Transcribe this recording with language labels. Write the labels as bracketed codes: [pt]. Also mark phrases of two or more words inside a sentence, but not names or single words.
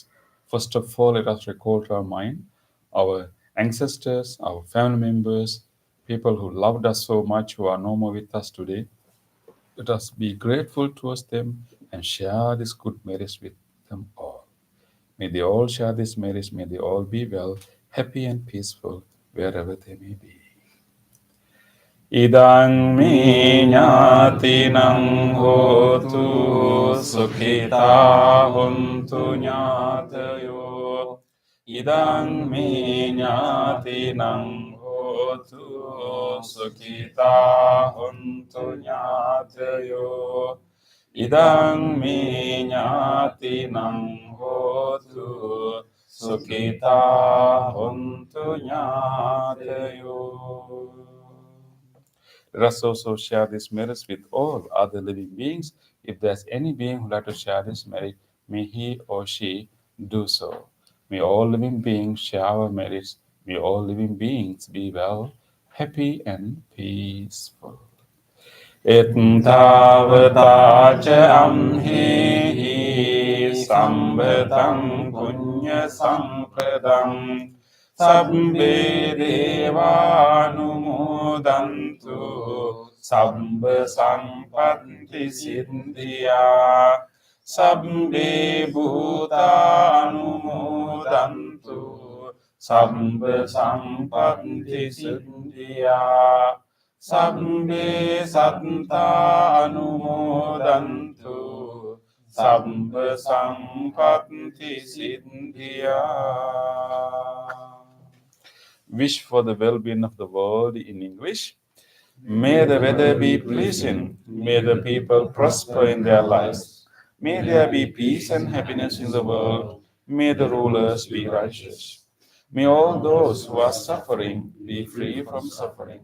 [en] First of all, let us recall to our mind our ancestors, our family members, people who loved us so much, who are no more with us today. Let us be grateful towards them and share this good merits with them all. May they all share this marriage. May they all be well, happy and peaceful wherever they may be. [pi] Idang me ñātinang hotu sukhita hontu ñātayo. Idang me ñātinang hotu sukhita hontu ñātayo. Idang me ñātinang hotu sukhita hontu ñātayo. [en] Let us also share this merit with all other living beings. If there's any being who would like to share this merit, may he or she do so. May all living beings share our merits. May all living beings be well, happy and peaceful. [pi] Ettavata cha amhehi sambhatam punya sampradam sabbe devanumodantu sabba sampatti siddhya sabbe bhutanumodantu sabba sampatti siddhya sabbe satta anumodantu sabba sampatti siddhya. [en] Wish for the well-being of the world in English. May the weather be pleasant. May the people prosper in their lives. May there be peace and happiness in the world. May the rulers be righteous. May all those who are suffering be free from suffering.